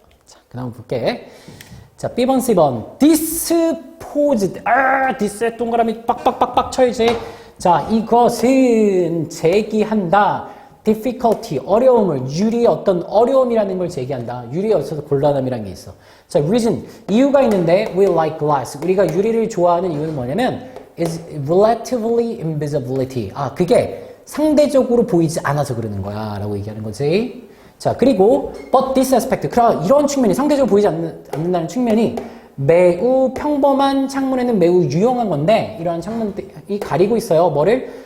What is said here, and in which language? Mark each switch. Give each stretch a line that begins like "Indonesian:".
Korean: 자, 그 다음 볼게. 자, B번 C번 disposed dis에 동그라미 빡빡빡빡 쳐야지. 자, 이것은 제기한다.
English: difficulty,
Korean: 어려움을, 유리의 어떤 어려움이라는 걸 제기한다. 유리에 있어서 곤란함이라는 게 있어. 자, reason, 이유가 있는데
English: we like glass.
Korean: 우리가 유리를 좋아하는 이유는 뭐냐면
English: is relatively invisibility.
Korean: 그게 상대적으로 보이지 않아서 그러는 거야 라고 얘기하는 거지. 자, 그리고
English: but this aspect,
Korean: 이런 측면이 상대적으로 보이지 않는다는 측면이 매우 평범한 창문에는 매우 유용한 건데 이러한 창문이 가리고 있어요. 뭐를?